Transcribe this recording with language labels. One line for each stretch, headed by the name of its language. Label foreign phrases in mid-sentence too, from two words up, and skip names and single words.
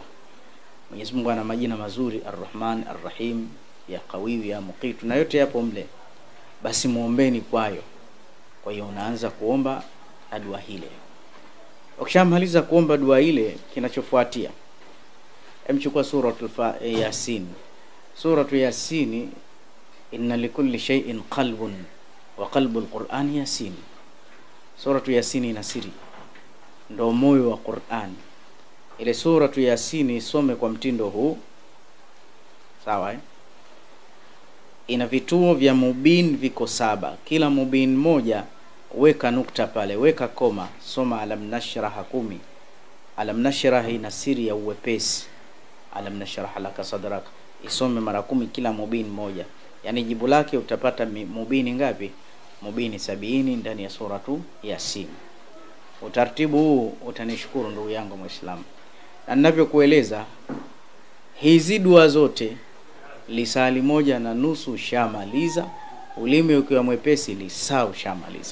Swahili: Mwenyezi Mungu ana majina mazuri, Ar-Rahman, Ar-Rahim, ya Qawi, ya Muqit, na yote yapo mle. Basi muombeni kwayo. Kwa hiyo unaanza kuomba dua ile. Ukishamaliza kuomba dua ile, kinachofuatia, emchukua suratul Yasin.
Arabic: سورة يس، إن لكل شيء قلب وقلب القرآن يس.
Swahili: Suratul Yasin ina siri, ndio moyo wa Qur'an. Ile suratul Yasin isome kwa mtindo huu. Sawa Ina vituo vya mubin viko 7. Kila mubin moja weka nukta pale, weka koma, soma alam nashrah 10. Alam nashrah ina siri ya uwepesi.
Arabic: ألم نشرح لك صدرك,
Swahili: isome mara 10 kila mubin moja. Yani jibu lake utapata mubini ngapi? Mubini 70 ndani ya suratu Yasin. Utaratibu huu utanishukuru ndugu yangu Muislamu. Na ninavyokueleza hizi dua zote, lisali 1.5 shamaliza, ulimi ukiwa mwepesi lisaa ushamaliza.